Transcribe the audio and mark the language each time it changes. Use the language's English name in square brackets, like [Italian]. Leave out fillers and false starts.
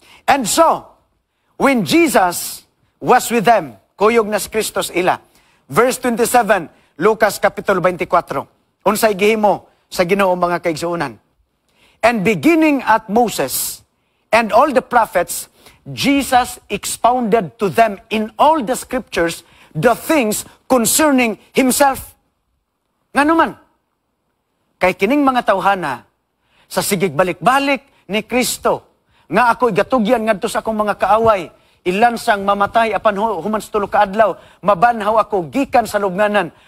[English] And so, when Jesus was with them, [Cebuano] kuyog na si Kristos ila. Verse 27, Lucas Kapitulo 24. Unsay gihimo sa Ginoo mga kaigsuonan. [English] And beginning at Moses and all the prophets, Jesus expounded to them in all the scriptures the things concerning Himself. [Cebuano] Nga naman, kay kining mga tawhana, sa sigig balik-balik ni Kristo, nga ako'y gatugyan ngadto sa akong mga kaaway, ilan sang mamatay apan human sa tulo ka adlaw, mabanhaw ako gikan sa lubnganan.